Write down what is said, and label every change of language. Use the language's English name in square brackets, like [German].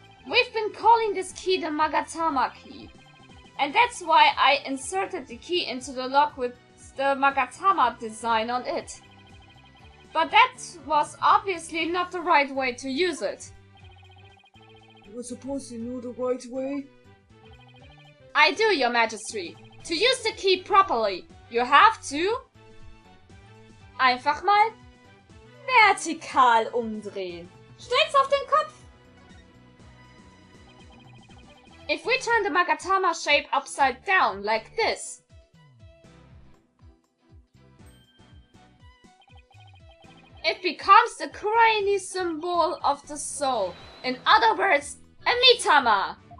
[English] We've been calling this key the Magatama key. And that's why I inserted the key into the lock with the Magatama design on it. But that was obviously not the right way to use it. I suppose you know the right way? I do, Your Majesty. To use the key properly, you have to... [German] einfach mal vertikal umdrehen. Stell's auf den Kopf! [English] If we turn the Magatama shape upside down, like this, it becomes the Kuraini symbol of the soul. In other words, a Mitama!